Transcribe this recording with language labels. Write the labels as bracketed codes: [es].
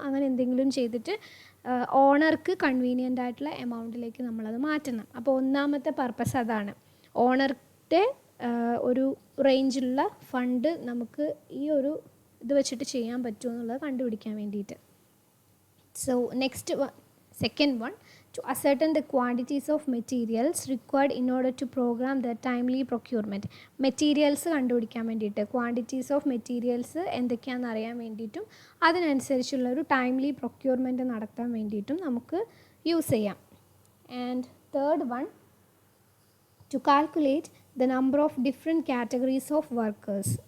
[ml] അങ്ങനെ എന്തെങ്കിലും ചെയ്തിട്ട് ഓണർക്ക് കൺവീനിയൻ്റ് ആയിട്ടുള്ള എമൗണ്ടിലേക്ക് നമ്മളത് മാറ്റണം. അപ്പോൾ ഒന്നാമത്തെ പർപ്പസ് അതാണ്. ഓണറുടെ ഒരു റേഞ്ചിലുള്ള ഫണ്ട് നമുക്ക് ഈ ഒരു ഇത് വെച്ചിട്ട് ചെയ്യാൻ പറ്റുമോ എന്നുള്ളത് കണ്ടുപിടിക്കാൻ വേണ്ടിയിട്ട്. [en] So next one, second one, to ascertain the quantities of materials required in order to program the timely procurement. [ml] Materials കണ്ടുപിടിക്കാൻ വേണ്ടിയിട്ട്, ക്വാണ്ടിറ്റീസ് ഓഫ് മെറ്റീരിയൽസ് എന്തൊക്കെയാണെന്ന് അറിയാൻ വേണ്ടിയിട്ടും അതിനനുസരിച്ചുള്ള ഒരു ടൈംലി പ്രൊക്യൂർമെൻറ്റ് നടത്താൻ വേണ്ടിയിട്ടും നമുക്ക് യൂസ് ചെയ്യാം. [en] And third one, to calculate the number of different categories of workers.